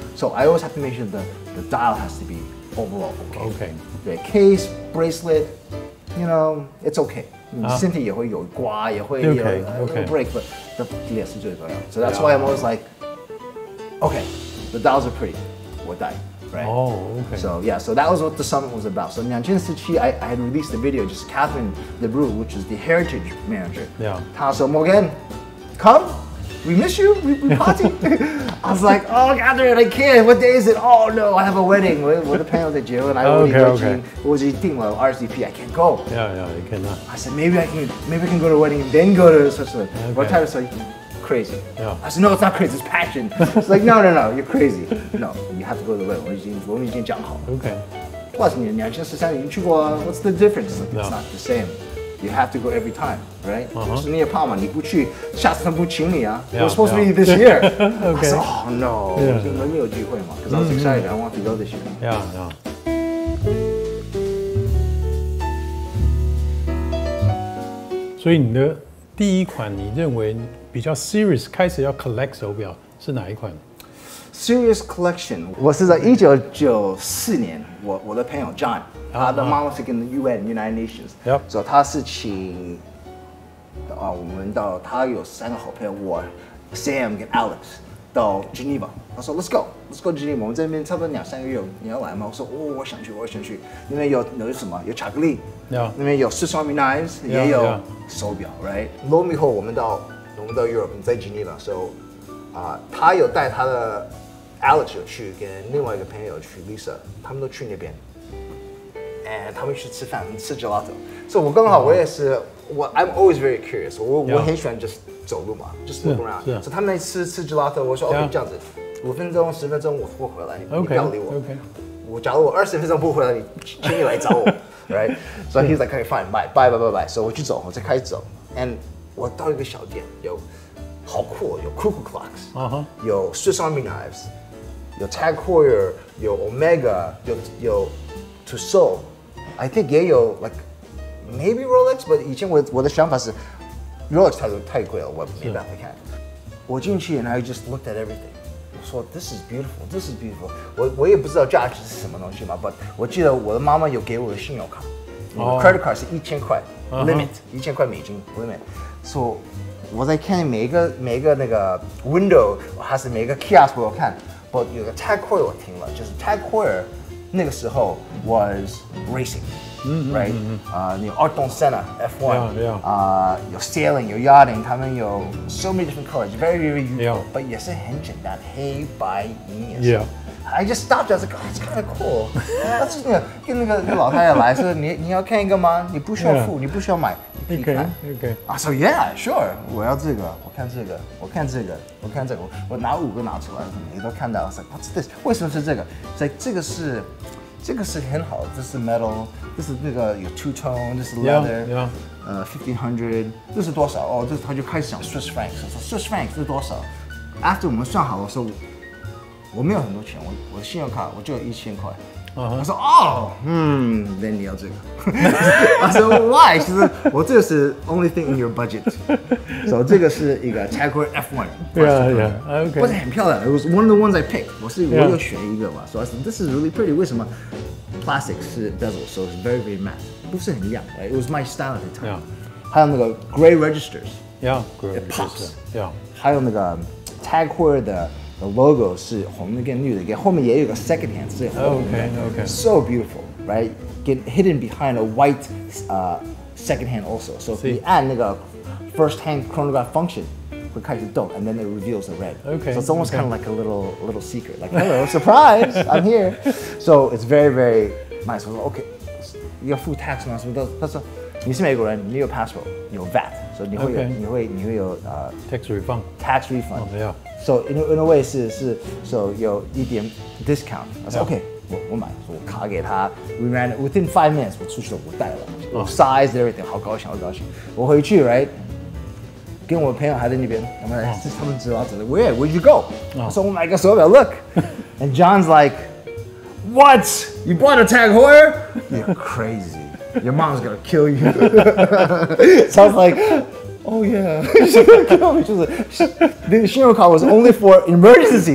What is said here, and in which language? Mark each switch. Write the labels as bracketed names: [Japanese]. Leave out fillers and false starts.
[English] So I always have to make sure the dial has to be overall okay. [Chinese] 对 [English] ，case, bracelet, you know, it's okay. [Chinese] 身体也会有刮，也会有 [English] break, but the [Chinese] 脸是最重要。 [English] So that's why I'm always like, okay, the dials are pretty. [Chinese] 我戴 right? [English] Okay. So yeah, so that was what the summit was about. So 2017 I had released a video, just Catherine LeBrew, which is the heritage manager. [Chinese] 她说 [English] Morgan, come, We miss you. We party. I was like, oh, Catherine, I can't. What day is it? Oh no, I have a wedding. [Chinese] 我的朋友在结婚，我已经订了 RSVP. [English] I can't go. Yeah, you cannot. I said maybe I can go to a wedding and then go to such a. But Tyler said, crazy. Yeah. I said no, it's not crazy. It's passion. It's like no, you're crazy. No, you have to go to the wedding. [Chinese] 我们已经讲好了。 [English] Okay. Plus [Chinese] 你2013年去过啊 [English] What's the difference? It's not the same. You have to go every time, right? [Chinese] 就是你也怕嘛，你不去，下次他不请你啊。 [English] We're supposed to be this year. I said, oh no, [Chinese] 我们没有机会嘛。 [English] Because I was excited. I want to go this year. Yeah. [Chinese] 所以你的第一款，你认为比较 serious 开始要 collect 手表是哪一款？ Serious collection， 我是在1994年，我的朋友 John， 他的妈妈是跟 United Nations， 所以他是请我们到他有3个好朋友，我 Sam 跟 Alex 到 Geneva， 他说 [English] Let's go Geneva， [Chinese] 我们这边差不多2-3个月，你要来吗？我说我想去，那边有什么？有巧克力，那边有Swiss Army knives， 也有手表 ，right？ [English] Lo and behold， [Chinese] 我们到 Europe， 在 Geneva， so 他有带他的。 Alex 有去，跟另外一个朋友去 Lisa， 他们都去那边，他们去吃饭，吃 gelato。所以我刚好我也是， [English] I'm always very curious， [Chinese] 我很喜欢 just 走路嘛， [English] just look around。 [Chinese] 所以他们吃 gelato， 我说 OK 这样子，5分钟10分钟我回来，你不要理我。假如我20分钟不回来，请你来找我 ，right？ [English] So he's like, okay, fine, bye。 [Chinese] 所以我去走，我再开始走 ，and 我到一个小店，有好酷，有 cuckoo clocks， 有 Swiss Army knives。有 TAG HEUER， 有 Omega， 有 Tissot， [English] I think [Chinese] 也有 like maybe Rolex，but 以前我的想法是 Rolex 太贵了，我没办法看。我进去 [English] and I just looked at everything， [Chinese] 我说 [English] This is beautiful。 [Chinese] 我也不知道价值是什么东西嘛 ，but 我记得我的妈妈有给我的信用卡，我的 credit card 是1000块 limit，1000块美金 limit，so 我在看每一个那个 window， 还是每一个 kiosk 我看。 But 有个 TAG HEUER 我听了，就是 TAG HEUER 那个时候 [English] was racing，right？ [Chinese] 你有2栋 Senna F1， 有 sailing， 有 yachting， 他们有 [English] so many different colors，very youthful，but [Chinese] 也是很简单，黑白银颜色。 [English] I just stopped. I was like, oh, it's kind of cool. [Chinese] 跟那个老太太来说，你要看一个吗？你不需要付，你不需要买，你可以看。 [English] I said, yeah, sure. [Chinese] 我要这个，我看这个，我看这个，我看这个，我拿5个拿出来，你都看到。 [English] I was like, what's this? [Chinese] 为什么是这个？所以这个是很好，这是 metal， 这是那个有 two tone， 这是 leather， 1500， 这是多少？哦，这他就开始讲 Swiss francs， 说 Swiss francs 是多少 ？After 我们算好的时候。我没有很多钱，我的信用卡我就有1000块。他说哦，then 你要这个。 [English] I said why？ [Chinese] 其实我这个是 [English] only thing in your budget。 [Chinese] 所以这个是一个 TAG HEUER F1。不是很漂亮 ， [English] it was one of the ones I picked。 [Chinese] 我有选一个嘛，所以 [English] this is really pretty。 [Chinese] 为什么 ？Plastic 是 bezel， [English] so it's very matte， [Chinese] 不是很亮 ， [English] it was my style at the time。还有那个 gray registers，it pops。 [Chinese] 还有那个 TAG HEUER 的。 [English] The logo [Chinese] 是红的跟绿的，后面也有个 second hand 是红的 ， [English] so beautiful, right? Get hidden behind a white second hand also. So [Chinese] 你按那个 [English] first hand chronograph function [Chinese] 会开始动 [English] ，and then it reveals the red. So it's almost kind of like a little secret, like hello, surprise, I'm here. So it's very nice. [Chinese] 我说 OK， 要付 tax 吗？什么都？他说你是美国人，你有 passport， 有 VAT， 所以你会有 [English] tax refund。 Tax refund。So in a way 是 so [Chinese] 有一点 [English] discount。 [Chinese] 我说 OK， 我买，我卡给他 ， [English] we ran within 5 minutes， [Chinese] 我出去了，我带了，我 size everything， 好高兴。我回去 right， 跟我朋友还在那边，他们知道 [English] where'd you go？ [Chinese] 我说我买个手表 ， [English] look，and John's like what？ You bought a TAG HEUER？ You're crazy. Your mom's gonna kill you. So I was like, oh yeah, she's gonna kill me. The [Chinese] 信用卡 [English] was only for emergencies.